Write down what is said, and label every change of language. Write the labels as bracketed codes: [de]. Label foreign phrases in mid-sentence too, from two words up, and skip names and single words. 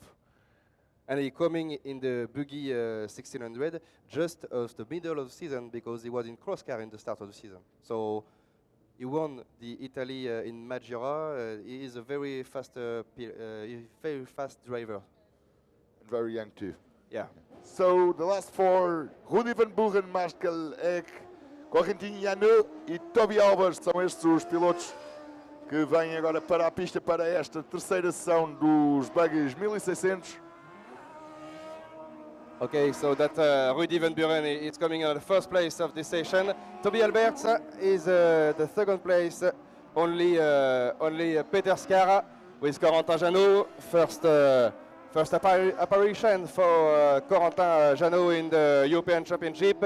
[en] And he coming in the buggy 1600 just of the middle of the season because he was in cross car in the start of the season. So he won the Italy in Maggiora. He is a very fast driver. And very young too. Yeah. So the last four, [pt] Rudy van Buren, Markel Egg, Corentin Janot e Toby Albers são estes os pilotos que vêm agora para a pista para esta terceira sessão dos buggies 1600. [en] Okay, so that Rudy Van Buren is coming on the first place of this session. Toby Alberts is the second place. Only Peter Scara with Corentin Janot. First apparition for Corentin Janot in the European Championship.